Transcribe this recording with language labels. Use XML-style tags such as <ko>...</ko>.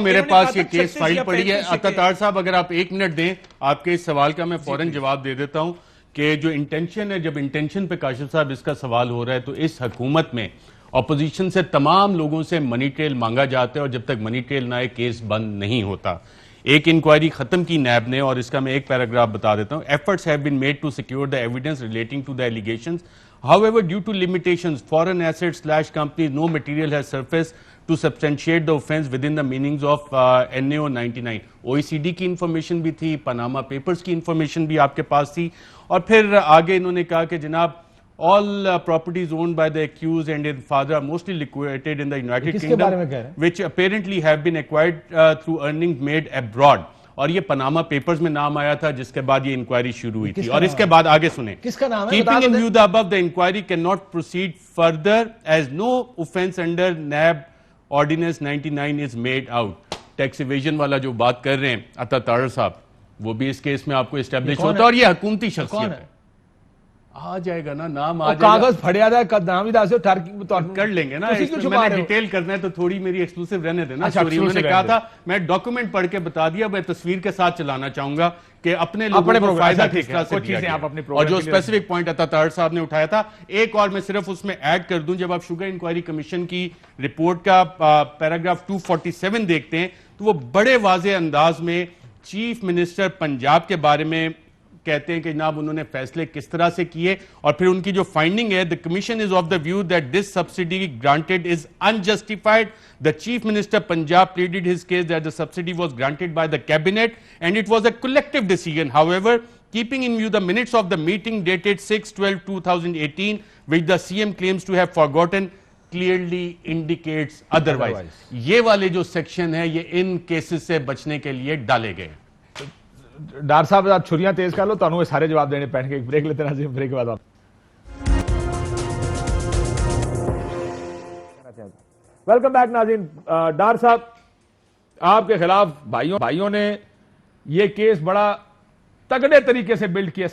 <ur>میرے پاس یہ case file پڑی ہے. عطا صاحب اگر آپ 1 منٹ دیں, آپ کے اس سوال کا میں فوراً جواب دے دیتا ہوں کہ جو انٹینشن ہے, جب انٹینشن پہ کاشف صاحب اس کا سوال ہو رہا ہے تو اس حکومت میں اپوزیشن سے تمام لوگوں سے منی ٹریل مانگا جاتا ہے, اور جب تک منی ٹریل نہ آئے کیس بند نہیں ہوتا. ایک انکوائری ختم کی نیب نے, اور اس کا میں ایک پیراگراف بتا دیتا ہوں.</ur> <en>Efforts have been made to secure the evidence relating to the allegations. However, due to limitations, foreign assets/companies, no material has surfaced to substantiate the offense within the meanings of NAO 99.</en> <ur>OECD کی information بھی تھی, Panama papers کی information بھی آپ کے پاس تھی, اور پھر آگے انہوں نے کہا کہ جناب</ur> <en>all properties owned by the accused and his father are mostly liquidated in the United Kingdom, which apparently have been acquired through earnings made abroad.</en> <ur>اور یہ پاناما پیپرز میں نام آیا تھا جس کے بعد یہ انکوائری شروع ہوئی تھی. اور اس کے بعد آگے سنیں, کس کا نام ہے,</ur> <en>keeping in view the above, the inquiry cannot proceed further as no offense under NAB Ordinance 99 is made out.</en> <ur>Tax evasion والا جو بات کر رہے ہیں عطا طاہر صاحب, وہ بھی اس کیس میں آپ کو اسٹیبلش ہوتا ہے, اور یہ حکومتی شخصیت ہے. آ جائے گا نا نام, آ جائے گا, کاغذ پھڑیا تھا, نام ہی داسو کر لیں گے نا. میں نے ڈیٹیل کرنا ہے تو تھوڑی میری ایکسکلوسیو رہنے دینا. انہوں نے کہا تھا میں ڈاکومنٹ پڑھ کے بتا دیا, میں تصویر کے ساتھ چلانا چاہوں گا کہ اپنے لوگوں کو فائدہ کس طرح سے دیا گیا. اور جو اسپیسیفک پوائنٹ عطا طاہر صاحب نے اٹھایا تھا, ایک اور میں صرف اس میں ایڈ کر دوں. جب آپ شوگر انکوائری کمیشن کی رپورٹ کا پیراگراف 247 دیکھتے ہیں تو وہ بڑے واضح انداز میں چیف منسٹر پنجاب کے بارے میں کہتے ہیں کہ جناب انہوں نے فیصلے کس طرح سے کیے, اور پھر ان کی جو فائنڈنگ ہے,</ur> <en>the commission is of the view that this subsidy granted is unjustified. The chief minister Punjab pleaded his case that the subsidy was granted by the cabinet and it was a collective decision. However, keeping in view the minutes of the meeting dated 6/12/2018, which the CM claims to have forgotten, clearly indicates otherwise.</en> <ur>یہ والے جو section ہے یہ ان cases سے بچنے کے لیے ڈالے گئے. ڈار صاحب آپ چھریاں تیز کر لو, تو انہوں سارے جواب دینے پہن کے ایک بریک لیتے ہیں, بریک کے بعد آپ. ویلکم بیک ناظرین. ڈار صاحب, آپ کے خلاف بھائیوں نے یہ کیس بڑا تگڑے طریقے سے بلڈ کیا.</ur>